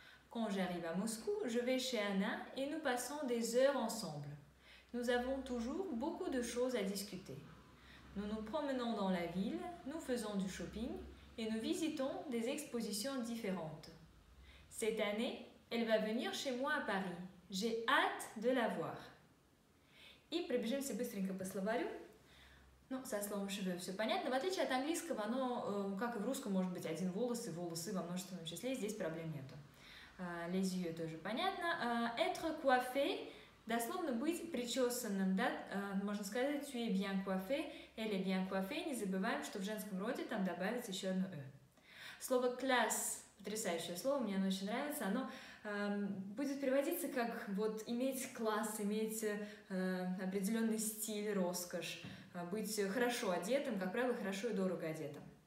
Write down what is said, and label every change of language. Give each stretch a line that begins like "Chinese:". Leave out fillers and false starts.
French: Quand j'arrive à Moscou, je vais chez Anna et nous passons des heures ensemble. Nous avons toujours beaucoup de choses à discuter. Nous nous promenons dans la ville, nous faisons du shopping et nous visitons des expositions différentes. Cette année, elle va venir chez moi à Paris. J'ai hâte de la voir.
Russian: И пробежимся быстренько по словарю. Ну, со словом «cheveux» все понятно. В отличие от английского, оно, как и в русском, может быть один волос и волосы во множественном числе. Здесь проблем нету. Les yeux тоже понятно.
French: Être coiffé.
Russian: Дословно быть причесанным, да, можно сказать
French: tu es bien coiffé, elle est bien coiffée.
Russian: Не забываем, что в женском роде там добавится еще одно «e». Слово «classe», потрясающее слово, мне оно очень нравится, оно будет переводиться как вот иметь класс, иметь определенный стиль, роскошь, быть хорошо одетым, как правило, хорошо и дорого одетым.